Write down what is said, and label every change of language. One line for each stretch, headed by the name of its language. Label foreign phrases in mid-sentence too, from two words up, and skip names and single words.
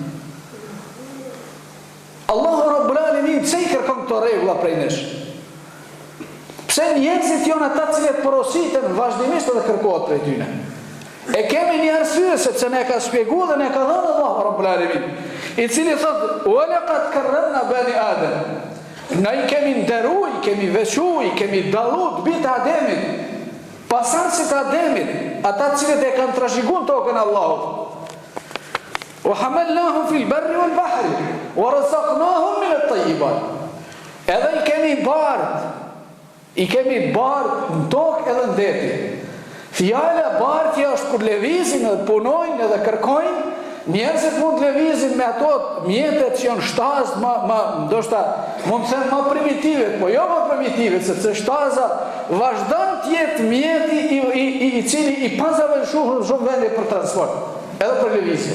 Albanian: Allahu
Arabic: رب العالمين
Albanian: pse i kërkon këto rregulla prej nesh? Pse njerëzit janë ata që porositen vazhdimisht edhe kërkohet prej tyre? E kemi një arsye sepse ne ka shpjeguar dhe ne ka dhënë Allahu
Arabic: رب العالمين,
Albanian: i cili thotë:
Arabic: "ولقد كرمنا بني آدم."
Albanian: Ne i kemi nderuar, kemi veçuar, kemi dalluar bitë Ademit, pasanësit Ademit, ata që e kanë trashëguar tokën Allahut.
Arabic: وحملناهم في البر والبحر ورزقناهم من الطيبات.
Albanian: Edhe i kemi bardh në tokë edhe në deti. Fjala bardhja është kur lëvizin edhe punojnë edhe kërkojnë, njerëzit mund të lëvizin me ato mjetet që janë shtazë ndoshta mund të them më primitive, po jo më primitive, sepse shtaza vazhdon të jetë mjeti i cili i pazavëlshur në shumë vende për transport, edhe për lëvizje.